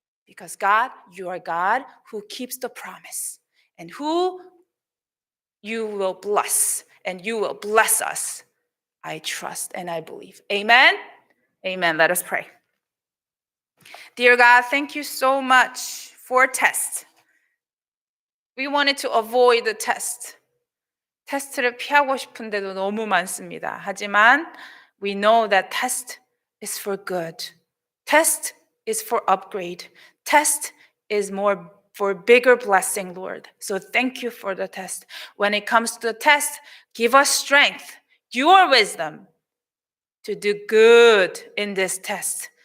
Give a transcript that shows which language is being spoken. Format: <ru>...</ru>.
<en>Because God, you are God who keeps the promise and who you will bless, and you will bless us. I trust and I believe. Amen? Amen. Let us pray. Dear God, thank you so much for tests. We wanted to avoid the test.</en> <ko>테스트를 피하고 싶은데도 너무 많습니다.</ko> <en>하지만 we know that test is for good. Test is for upgrade. Test is more for bigger blessing, Lord. So thank you for the test. When it comes to the test, give us strength, your wisdom to do good in this test.</en>